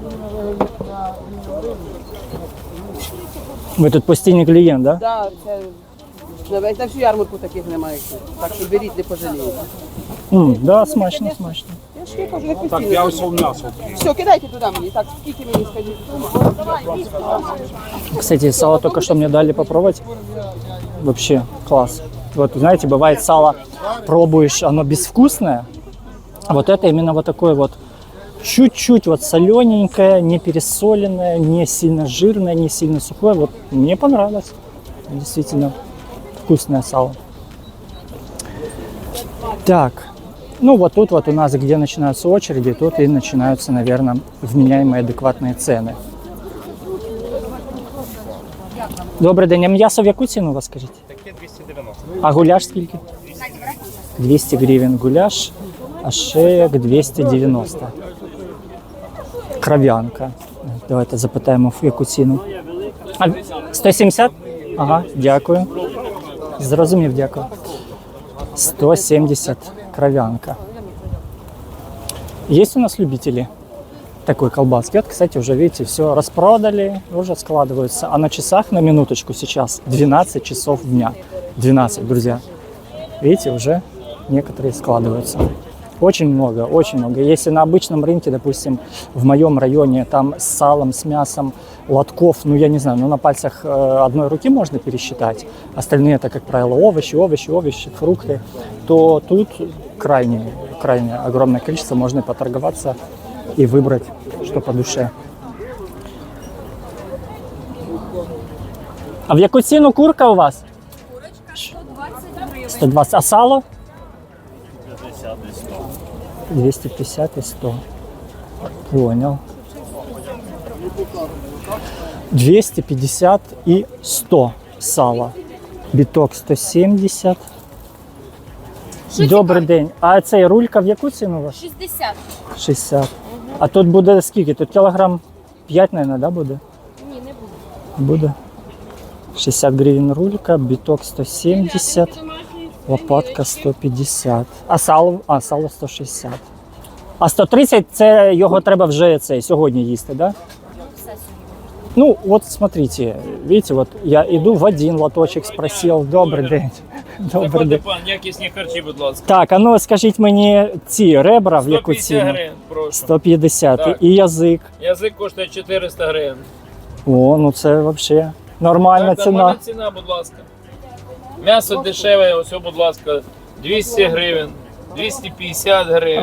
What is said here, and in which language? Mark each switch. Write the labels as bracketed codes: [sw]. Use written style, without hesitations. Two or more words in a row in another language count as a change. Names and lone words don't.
[uk] Ви тут постійний клієнт, так? [ru] Да? [uk] Так, це навіть на всю ярмарку таких немає. Так що беріть, не пожалієте. Да, смачно. Я ж не кажу, не Так, постійно. я ось в м'ясо. Все, кидайте туди мені. Так, скільки мені скажіть? [ru] Кстати, сало только что мне дали попробовать. Вообще класс. Вот, знаете, бывает сало, пробуешь, оно безвкусное. А вот это именно вот такое вот чуть-чуть вот солененькое, не пересоленное, не сильно жирное, не сильно сухое. Вот мне понравилось. Действительно вкусное сало. Так, ну вот тут вот у нас, где начинаются очереди, тут и начинаются, наверное, вменяемые адекватные цены. [uk] Добрий день, а м'ясо в яку ціну у вас, скажіть? Таке 290. А гуляш скільки? 200 гривень гуляш, а шеяк 290. Кров'янка. Давайте запитаємо, в яку ціну. А, 170? Ага, дякую. Зрозумів, дякую. 170 кров'янка. [ru] Есть у нас любители такой колбаски? Вот, кстати, уже, видите, все распродали, уже складываются. А на часах, на минуточку, сейчас 12 часов дня. 12, друзья. Видите, уже некоторые складываются. Очень много, очень много. Если на обычном рынке, допустим, в моем районе, там с салом, с мясом, лотков, ну, я не знаю, ну, на пальцах одной руки можно пересчитать. Остальные, это, как правило, овощи, фрукты. То тут крайне огромное количество, можно поторговаться и выбрать, что по душе. [uk] А в яку ціну курка у вас? Курочка 120 гривень. [ru] 120. А сало? 250 и 100. Понял. 250 и 100 сало. [uk] Біток 170. Добрий день. А цей рулька в яку ціну у вас? 60. 60. А тут буде скільки? Тут кілограм 5, мабуть, да, буде? Ні, не буде. Буде. 60 гривень рулька, біток 170, лопатка 150. А сало 160. А 130 це його треба вже сьогодні їсти, да? [ru] Ну, вот смотрите, видите, вот я иду в один лоточек, спросил, [uk] добрий день. Добрий Заходьте, день. пан, якісні харчі, будь ласка. Так, а ну скажіть мені ці ребра в яку 150 ціну? гривень, прошу. 150. Так. І язик. Язик коштує 400 гривень. О, ну це взагалі нормальна Так, ціна. нормальна ціна, будь ласка. М'ясо дешеве, ось, будь ласка, 200 гривень, 250 гривень.